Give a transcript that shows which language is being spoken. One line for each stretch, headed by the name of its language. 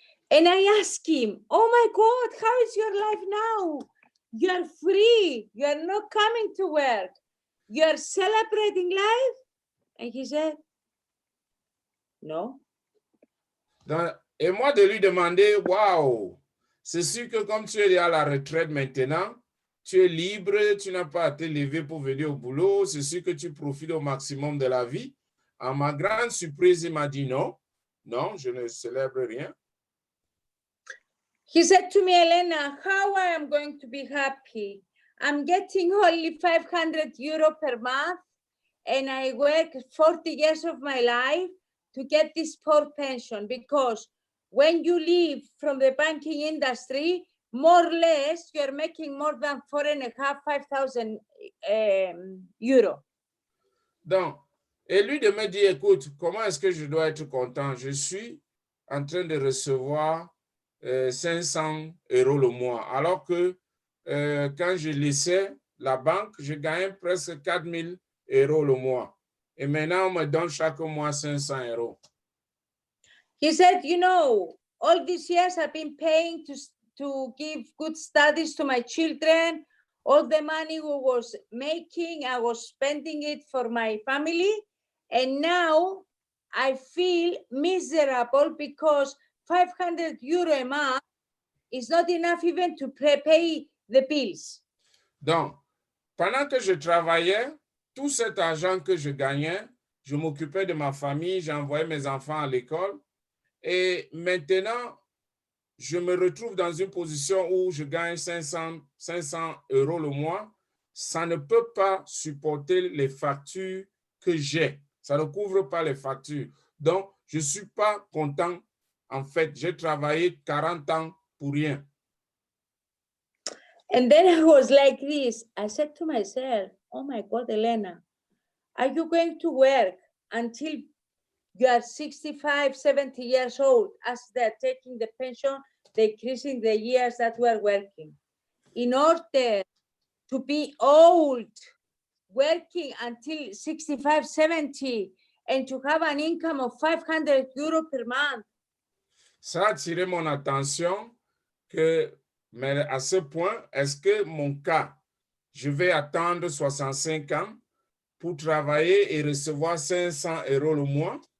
English: And I asked him, oh my God, how is your life now? You're free. You're not coming to work. You're celebrating life? And he said, no.
French: Donc, et moi de lui demander, waouh, c'est sûr que comme tu es à la retraite maintenant, tu es libre, tu n'as pas à te lever pour venir au boulot, c'est sûr que tu profites au maximum de la vie. À ma grande surprise, il m'a dit non, non, je ne célèbre rien.
English: He said to me, Elena, how I am going to be happy? I'm getting only 500 euro per month, and I work 40 years of my life to get this poor pension, because when you leave from the banking industry, more or less, you're making more than 4,500, 5,000 euro.
French: Donc, et lui de me dire, écoute, comment est-ce que je dois être content? Je suis en train de recevoir 500 € le mois, alors que quand je laissais la banque, je gagnais presque 4 000 € le mois. Et maintenant, on me donne chaque mois 500 €.
English: He said, you know, all these years I've been paying to give good studies to my children. All the money we was making, I was spending it for my family. And now I feel miserable because 500 € a month is not enough even to pay the bills.
French: Donc, pendant que je travaillais, tout cet argent que je gagnais, je m'occupais de ma famille, j'envoyais mes enfants à l'école. Et maintenant, je me retrouve dans une position où je gagne 500 € le mois. Ça ne peut pas supporter les factures que j'ai. Ça ne couvre pas les factures. Donc, je ne suis pas content. En fait, j'ai travaillé 40 ans pour rien.
English: And then I was like this. I said to myself, oh my God, Elena, are you going to work until you are 65, 70 years old as they're taking the pension, decreasing the years that we're working? In order to be old, working until 65, 70, and to have an income of 500 € per month.
French: Ça a attiré mon attention mais à ce point, est-ce que mon cas, je vais attendre 65 ans pour travailler et recevoir 500 € le mois?